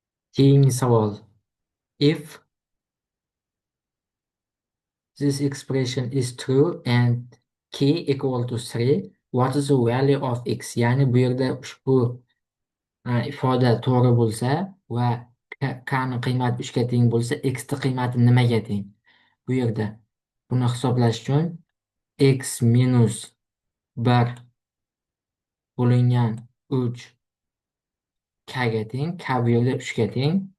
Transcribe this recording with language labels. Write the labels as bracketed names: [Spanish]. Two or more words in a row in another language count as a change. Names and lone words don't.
[Uzbek] Keyingi savol. [English] If this expression is true and k equal to 3, what is the value of x? [Uzbek] Ya'ni bu yerda ushbu ifoda to'g'ri bo'lsa va k ni qiymati 3 ga teng bo'lsa, x ni qiymati nimaga teng? Bu yerda buni hisoblash uchun x minus 1 bo'lingan 3 k ga teng, k bu yerda 3 ga teng.